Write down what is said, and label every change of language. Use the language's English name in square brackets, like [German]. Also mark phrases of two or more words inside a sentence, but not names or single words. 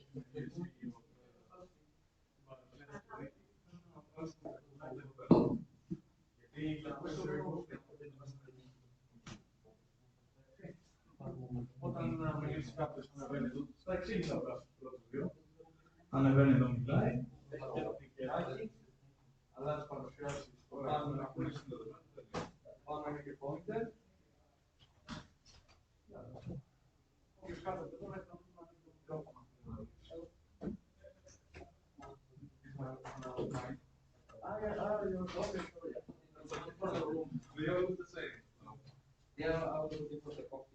[Greek] Όταν μιλήσει κάποιος ανεβαίνει εδώ, θα εξήγησα απλά στους πρώτους δύο. Ανεβαίνει εδώ, μιλάει, έχει και το τικεράκι, αλλάζει παρουσιάσεις, το κάνουμε να πούμε συνδεδεμένο. Πάμε είναι και pointer. Όποιος κάθεται εδώ, έχει να πούμε να δει το μικρόφωνο. [English] We are all the same. Yeah, I was looking for the coffee.